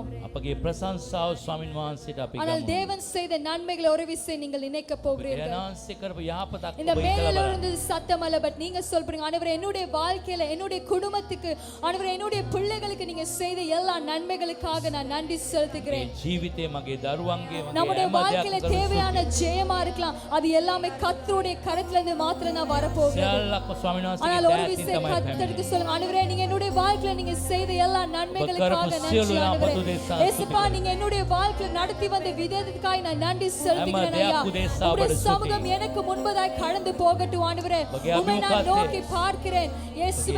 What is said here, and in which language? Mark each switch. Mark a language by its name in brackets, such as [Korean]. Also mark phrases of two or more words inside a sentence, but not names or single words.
[Sinhala] අපගේ ප්‍රශංසාව ස්වාමින් වහන්සේට අපි [Tamil] ஆனால் தேவன் செய்த நன்மைகளை ஒரு விசை நீங்கள் நினைக்க போகிறீர்கள். [Sinhala] නාන්සේ කරපු යහපතක් [Tamil] இந்த மேலில் இருந்து சத்தம் அல்ல, பட் நீங்க சொல்றீங்க ஆண்டவரே என்னுடைய வாழ்க்கையில என்னுடைய குடும்பத்துக்கு ஆண்டவரே என்னுடைய பிள்ளைகளுக்கு நீங்க செய்த எல்லா நன்மைகளுக்காக நான் நன்றி செலுத்துகிறேன். [Sinhala] ජීවිතේ මගේ දරුවන්ගේ [Tamil] நம்முடைய வாழ்க்கையில தேவையான ஜெயமா இருக்கலாம், அது எல்லாமே கர்த்தருடைய கரத்துல இருந்து மாத்திரம் தான் வரப்போகுது. [Sinhala] සියල්ලක්ම ස්වාමීන් [Tamil] ஆனால் ஒரு [Sinhala] වහන්සේගේ [Tamil] விசை [Sinhala] දෑතින් තමයි [Tamil] கர்த்தருக்கு சொல்லுங்க ஆண்டவரே நீங்க என்னுடைய வாழ்க்கையில நீங்க செய்த எல்லா நன்மைகளுக்காக நன்றி ஆண்டவரே. இயேசுப்பா நீங்க என்னுடைய வாழ்க்கையில நடத்தி வந்த விதத்துக்காக நான் நன்றி செலுத்துகிறேன் ஐயா. உம்முடைய சமூகம் எனக்கு முன்பதாய் கடந்து போகட்டும் ஆண்டவரே. உம்மை நான் நோக்கி பார்க்கிறேன் இயேசுவே.